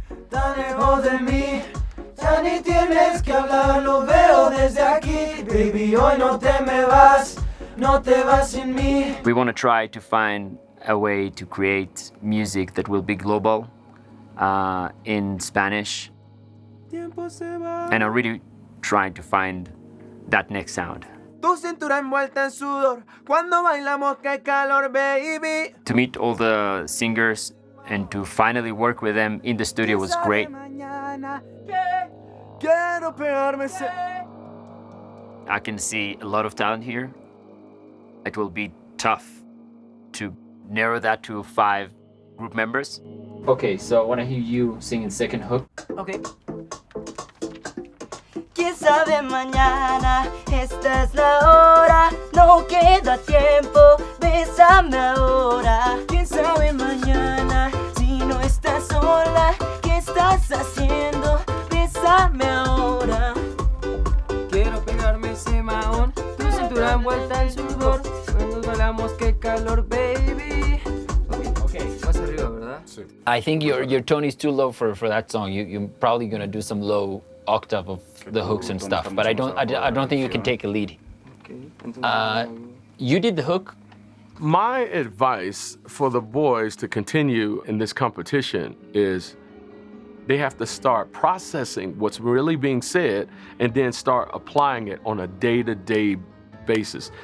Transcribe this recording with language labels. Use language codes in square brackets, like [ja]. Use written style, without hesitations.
[es] Tan lejos de mí, ya ni tienes que hablar, lo veo desde aquí. Baby, hoy no te me vas, no te vas sin mí. [en] We want to try to find a way to create music that will be global in Spanish. And I'm really trying to find that next sound. [es] Tu cintura envuelta en sudor, cuando bailamos qué calor, baby. [en] To meet all the singers and to finally work with them in the studio was great. I can see a lot of talent here. It will be tough to narrow that to 5 group members. Okay, so I want to hear you singing second hook. Okay. [es] ¿Quién sabe mañana? Esta es la hora. No queda tiempo, bésame ahora. ¿Quién sabe mañana? Si no estás sola, ¿qué estás haciendo? Bésame ahora. Quiero pegarme ese mahón, tu cintura envuelta en sudor. Cuando bailamos qué calor, baby. Okay, más arriba, ¿verdad? Sí. [en] I think your tone is too low for that song. You're probably gonna do some low octave of the hooks and stuff, but I don't think you can take a lead. You did the hook. My advice for the boys to continue in this competition is they have to start processing what's really being said and then start applying it on a day-to-day basis.